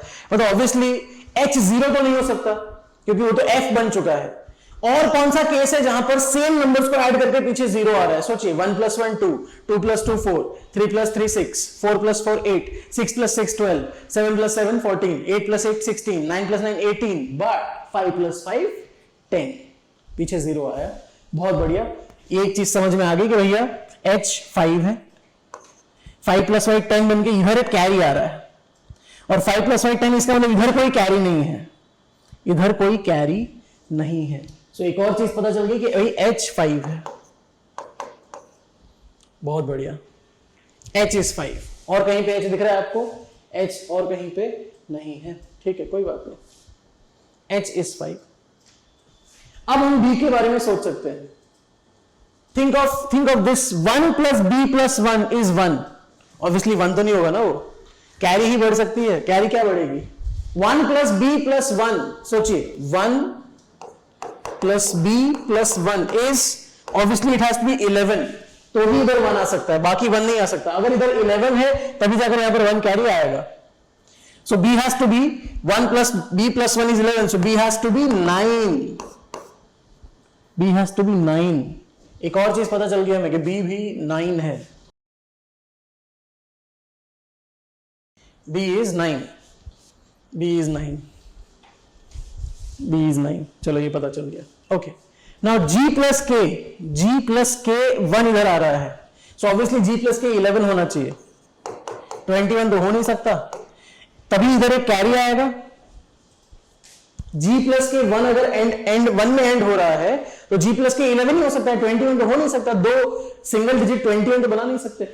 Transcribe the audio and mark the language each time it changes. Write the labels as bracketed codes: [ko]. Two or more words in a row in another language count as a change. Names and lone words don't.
[hi] मतलब ऑब्वियसली H 0 तो नहीं हो सकता क्योंकि वो तो F बन चुका है. और कौन सा केस है जहां पर [en] same numbers [hi] को ऐड करके पीछे 0 आ रहा है? सोचिए. [en] 1 plus 1 2, 2 plus 2 4, 3 plus 3 6, 4 plus 4 8, 6 plus 6 12, 7 plus 7 14, 8 plus 8 16, 9 plus 9 18, but 5 plus 5 10. [hi] पीछे 0 आया. बहुत बढ़िया. एक चीज समझ में आ गई कि भैया H 5 है. 5 plus 5 10 बन के इधर एक कैरी आ रहा है. और 5 plus 5 10 इसका मतलब इधर कोई कैरी नहीं है. इधर कोई कैरी नहीं है. तो एक और चीज पता चल गई कि भाई H 5 है. बहुत बढ़िया. [en] H is 5. [hi] और कहीं पे H दिख रहा है आपको? H और कहीं पे नहीं है. ठीक है, कोई बात नहीं. [en] H is 5. [hi] अब हम B के बारे में सोच सकते हैं. [en] Think of this. 1 plus B plus 1 is 1. [hi] Obviously 1 तो नहीं होगा ना. वो कैरी ही बढ़ सकती है. कैरी क्या बढ़ेगी? 1 plus B plus 1. सोचिए. [en] 1 plus B plus 1 is obviously it has to be 11, [hi] तो भी इधर 1 आ सकता है, बाकी 1 नहीं आ सकता। अगर इधर 11 है तभी जाकर यहां पर 1 कैरी आएगा। [en] so b has to be 1 plus b plus 1 is 11, so b has to be 9, b has to be 9, b हैज टू बी 9। [hi] एक और चीज पता चल गया हमें कि b भी 9 है, [en] b is 9, b is 9, b is 9। [hi] चलो ये पता चल गया। [en] OK, now g plus k [hi] 1 इधर आ रहा है, [en] so obviously g plus k 11 [hi] होना चाहिए, 21 तो हो नहीं सकता, तभी इधर एक कैरी आएगा। [en] g plus k 1 [hi] अगर एंड 1 में एंड हो रहा है तो [en] g plus k 11 [hi] ही हो सकता है, 21 तो हो नहीं सकता, दो [en] single digit [hi] 21 तो बना नहीं सकते।